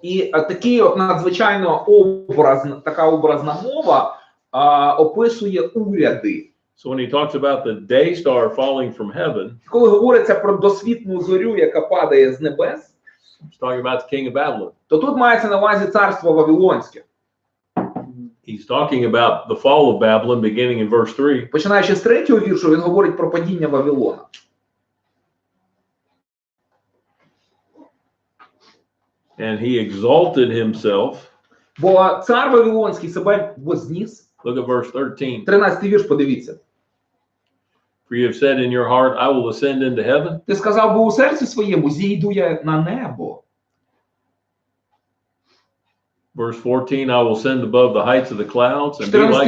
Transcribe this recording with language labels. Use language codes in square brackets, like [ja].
[uk] І такий от надзвичайно така образна мова описує уряди. [en] So when he talks about the day star falling from heaven, [uk] коли говориться про досвітну зорю, яка падає з небес, [en] he's talking about the king of Babylon. [uk] То тут мається на увазі царство Вавилонське. [en] He's talking about the fall of Babylon beginning in verse 3. [uk] Починаючи з 3-го віршу, він говорить про падіння Вавилона. [en] And he exalted himself. [uk] Бо цар Вавилонський себе возніс. [en] Look at verse 13. [uk] 13-й вірш, подивіться. [en] For you have said in your heart, I will ascend into heaven. [uk] Ти сказав, бо у серці своєму зійду я на небо. [en] Verse 14, I will send above the heights of the clouds and be like